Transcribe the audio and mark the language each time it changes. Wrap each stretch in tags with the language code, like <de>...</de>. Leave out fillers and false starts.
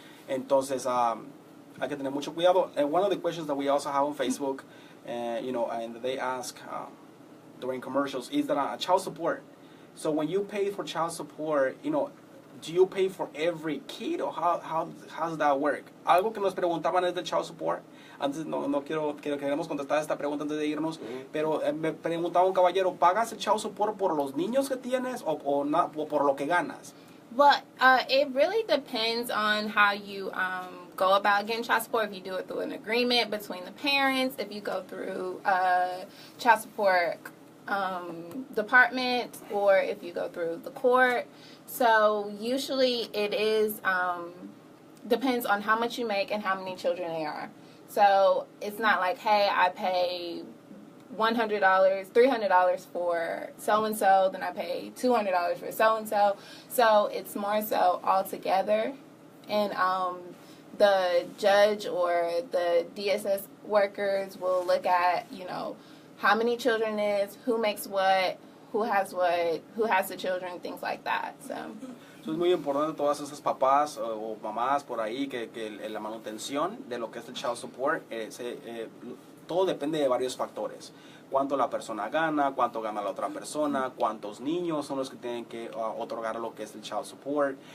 <es>Entonces hay que tener mucho cuidado.</es> <en>And one of the questions that we also have on Facebook, you know, and they ask during commercials is that child support. So when you pay for child support, you know, do you pay for every kid or how does that work?</en> <es>Algo que nos preguntaban es del child support. Antes queremos contestar esta pregunta antes de irnos, pero me preguntaba un caballero, ¿pagas el child support por los niños que tienes o por lo que ganas?</es> <en>Well, it really depends on how you go about getting child support. If you do it through an agreement between the parents, if you go through child support department, or if you go through the court. So usually it is depends on how much you make and how many children they are. So it's not like, hey, I pay $100, $300 for so-and-so, then I pay $200 for so-and-so. So it's more so all together. And the judge or the DSS workers will look at, you know, how many children is, who makes what, who has the children, things like that. So.</en> <es>Eso es muy importante, todas esas papás o mamás por ahí, que la manutención de lo que es el child support, todo depende de varios factores. Cuánto la persona gana, cuánto gana la otra persona, cuántos niños son los que tienen que otorgar lo que es el child support.</es>